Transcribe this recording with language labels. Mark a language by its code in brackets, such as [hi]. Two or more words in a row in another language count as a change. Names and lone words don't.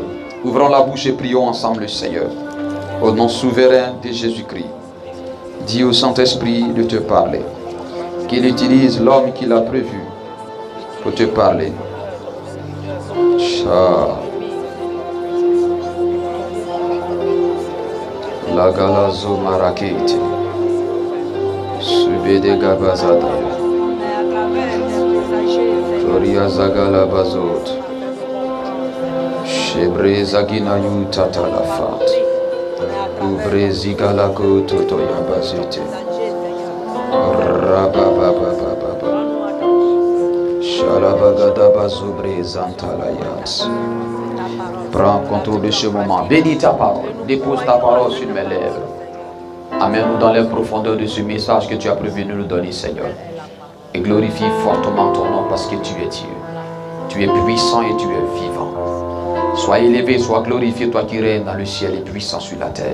[fr] Ouvrons la bouche et prions ensemble le Seigneur. Au nom souverain de Jésus-Christ. Dis au Saint-Esprit de te parler. Qu'il utilise l'homme qu'il a prévu pour te parler. Cha. La galazo marakete. Subede gabazada. Gloria zagala bazot. Shebre zagina yu tatalafat. Ubre zigala go toto yabazete. Rababababababa. Shalabagada bazubre zantalayas. Prends contrôle de ce moment. Bénis ta parole. Dépose ta parole sur mes lèvres. Amène-nous dans les profondeurs de ce message que tu as prévenu nous donner, Seigneur. Et glorifie fortement ton nom parce que tu es Dieu. Tu es puissant et tu es vivant. Sois élevé, sois glorifié, toi qui règnes dans le ciel et puissant sur la terre.